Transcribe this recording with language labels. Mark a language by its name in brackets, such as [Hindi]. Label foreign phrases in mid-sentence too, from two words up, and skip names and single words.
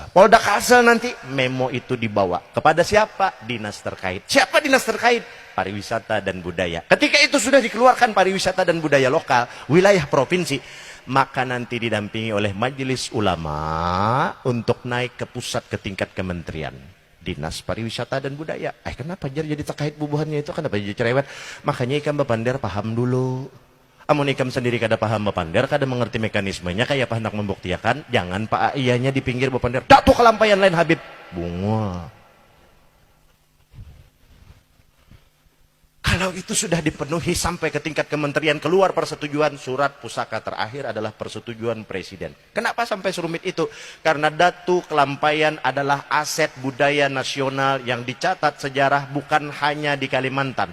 [Indonesian] Polda Kalsel nanti memo itu dibawa kepada siapa? Dinas terkait. Siapa dinas terkait? Pariwisata dan budaya. Ketika itu sudah dikeluarkan pariwisata dan budaya lokal, wilayah provinsi, maka nanti didampingi oleh majelis ulama untuk naik ke pusat, ke tingkat kementerian. Dinas pariwisata dan budaya. [Banjar] Kenapa jadi terkait bubuhannya itu? [Indonesian] Kenapa jadi cerewet? [Banjar] Makanya ikan Bapander paham dulu. Amun ikam sendiri kada paham Bapander, kada mengerti mekanismenya, kayak apa hendak membuktikan, jangan pak iyanya di pinggir Bapander. Datuk Kelampayan lain Habib. [Indonesian] Bunga. Kalau itu sudah dipenuhi sampai ke tingkat kementerian, keluar persetujuan, surat pusaka terakhir adalah persetujuan presiden. Kenapa sampai serumit itu? Karena Datuk Kelampayan adalah aset budaya nasional yang dicatat sejarah bukan hanya di Kalimantan.